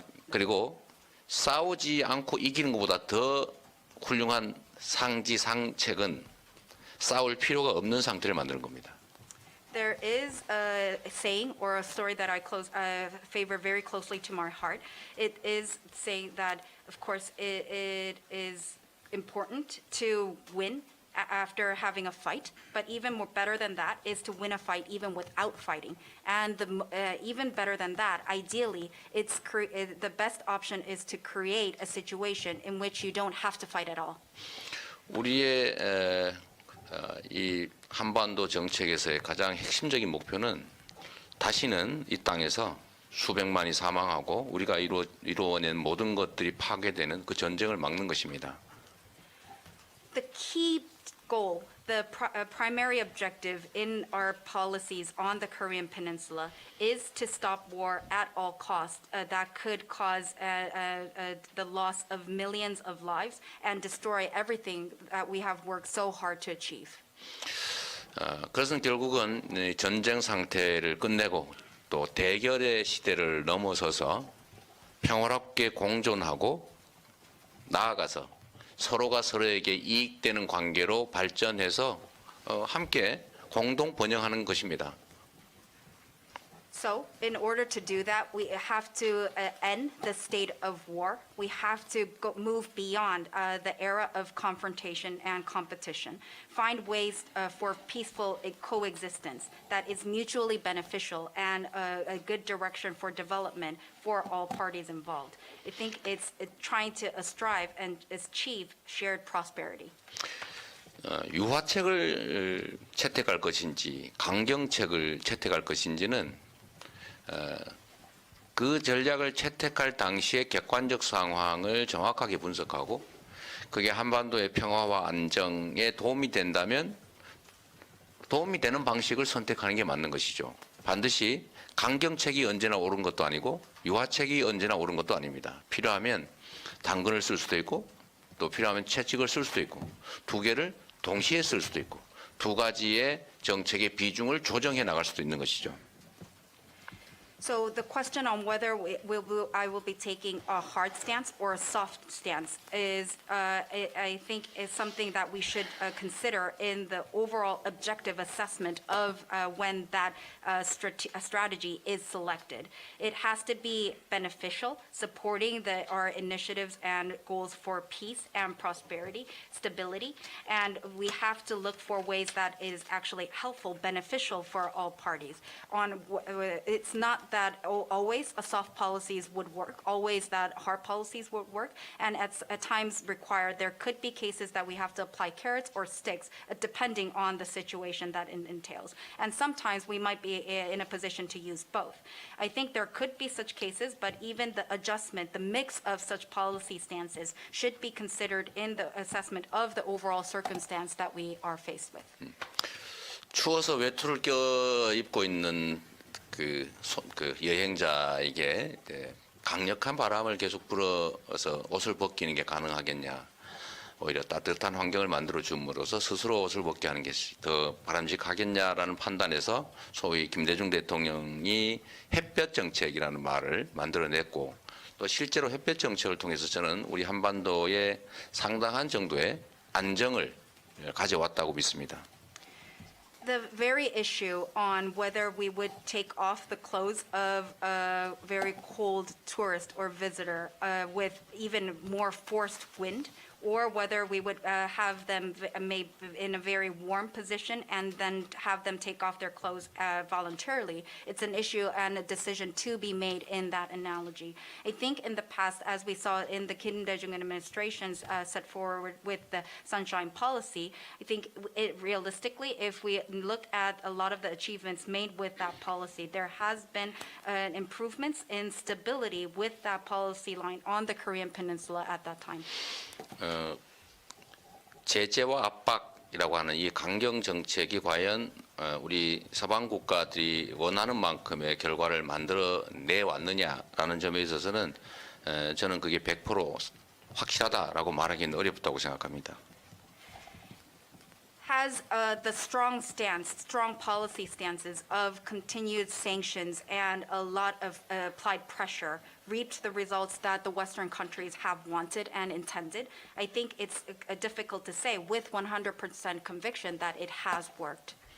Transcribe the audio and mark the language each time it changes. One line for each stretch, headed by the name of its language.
Korean: 그리고 싸우지 않고 이기는 것보다 더 훌륭한 상책은 싸울 필요가 없는 상태를 만드는 겁니다.
English: There is a saying or a story that I favor very closely to my heart. It is saying that, of course, it is important to win after having a fight, but even more better than that is to win a fight even without fighting. And even better than that, ideally, the best option is to create a situation in which you don't have to fight at all.
Korean: 우리의 이 한반도 정책에서의 가장 핵심적인 목표는 다시는 이 땅에서 수백만이 사망하고 우리가 이루어낸 모든 것들이 파괴되는 그 전쟁을 막는 것입니다.
English: The key goal, the primary objective in our policies on the Korean Peninsula is to stop war at all costs that could cause the loss of millions of lives and destroy everything that we have worked so hard to achieve.
Korean: 그것은 결국은 이 전쟁 상태를 끝내고 또 대결의 시대를 넘어서서 평화롭게 공존하고 나아가서 서로가 서로에게 이익되는 관계로 발전해서 함께 공동 번영하는 것입니다.
English: So, in order to do that, we have to end the state of war. We have to move beyond the era of confrontation and competition. Find ways for peaceful coexistence that is mutually beneficial and a good direction for development for all parties involved. I think it's trying to strive and achieve shared prosperity.
Korean: 유화책을 채택할 것인지 강경책을 채택할 것인지는 그 전략을 채택할 당시의 객관적 상황을 정확하게 분석하고 그게 한반도의 평화와 안정에 도움이 된다면 도움이 되는 방식을 선택하는 게 맞는 것이죠. 반드시 강경책이 언제나 옳은 것도 아니고 유화책이 언제나 옳은 것도 아닙니다. 필요하면 당근을 쓸 수도 있고 또 필요하면 채찍을 쓸 수도 있고 두 개를 동시에 쓸 수도 있고 두 가지의 정책의 비중을 조정해 나갈 수도 있는 것이죠.
English: So the question on whether I will be taking a hard stance or a soft stance is, I think, is something that we should consider in the overall objective assessment of when that strategy is selected. It has to be beneficial, supporting our initiatives and goals for peace and prosperity, stability, and we have to look for ways that is actually helpful, beneficial for all parties. It's not that always soft policies would work, always that hard policies would work, and at times required, there could be cases that we have to apply carrots or sticks, depending on the situation that it entails. And sometimes we might be in a position to use both. I think there could be such cases, but even the adjustment, the mix of such policy stances should be considered in the assessment of the overall circumstance that we are faced with.
Korean: 추워서 외투를 껴입고 있는 그 여행자에게 강력한 바람을 계속 불어서 옷을 벗기는 게 가능하겠냐. 오히려 따뜻한 환경을 만들어 줌으로써 스스로 옷을 벗게 하는 게 더 바람직하겠냐라는 판단에서 소위 김대중 대통령이 햇볕 정책이라는 말을 만들어냈고 또 실제로 햇볕 정책을 통해서 저는 우리 한반도에 상당한 정도의 안정을 가져왔다고 믿습니다.
English: The very issue on whether we would take off the clothes of a very cold tourist or visitor with even more forced wind, or whether we would have them made in a very warm position and then have them take off their clothes voluntarily. It's an issue and a decision to be made in that analogy. I think in the past, as we saw in the Kim Dae-jung administration's set forward with the Sunshine Policy, I think realistically, if we look at a lot of the achievements made with that policy, there has been improvements in stability with that policy line on the Korean Peninsula at that time.
Korean: 제재와 압박이라고 하는 이 강경 정책이 과연 우리 서방 국가들이 원하는 만큼의 결과를 만들어내 왔느냐라는 점에 있어서는 저는 그게 100% 확실하다라고 말하기는 어렵다고 생각합니다.
English: Has the strong policy stances of continued sanctions and a lot of applied pressure reaped the results that the Western countries have wanted and intended? I think it's difficult to say with 100% conviction that it has worked.